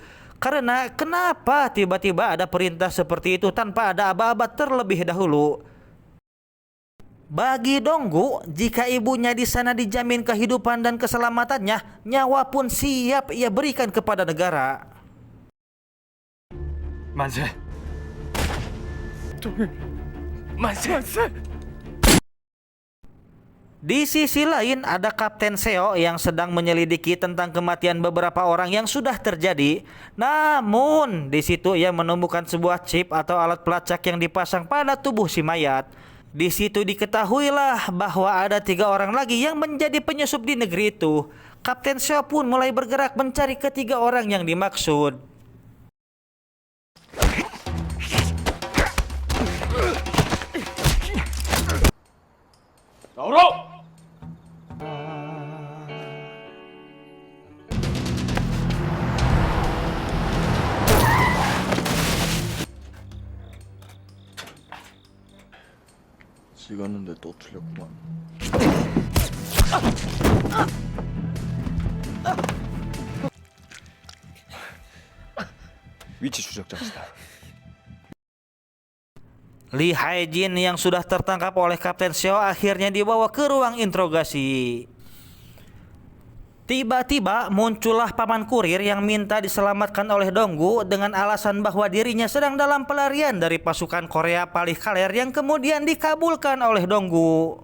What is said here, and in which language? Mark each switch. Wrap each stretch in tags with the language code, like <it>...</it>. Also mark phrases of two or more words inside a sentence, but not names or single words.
<id>Karena kenapa tiba-tiba ada perintah seperti itu tanpa ada aba-aba terlebih dahulu? Bagi Donggu, jika ibunya di sana dijamin kehidupan dan keselamatannya, nyawa pun siap ia berikan kepada negara.</id> <ko>만세. 동일. 만세.</ko> <id>Di sisi lain ada Kapten Seo yang sedang menyelidiki tentang kematian beberapa orang yang sudah terjadi. Namun di situ ia menemukan sebuah chip atau alat pelacak yang dipasang pada tubuh si mayat. Di situ diketahuilah bahwa ada 3 orang lagi yang menjadi penyusup di negeri itu. Kapten Seo pun mulai bergerak mencari ketiga orang yang dimaksud.</id> <ko>나오라! 찍었는데 또 틀렸구만. 위치 추적자시다.</ko> <id>Lee Hae-jin yang sudah tertangkap oleh Kapten Seo akhirnya dibawa ke ruang interogasi. Tiba-tiba muncullah paman kurir yang minta diselamatkan oleh Donggu dengan alasan bahwa dirinya sedang dalam pelarian dari pasukan Korea Palih Kaler yang kemudian dikabulkan oleh Donggu.</id>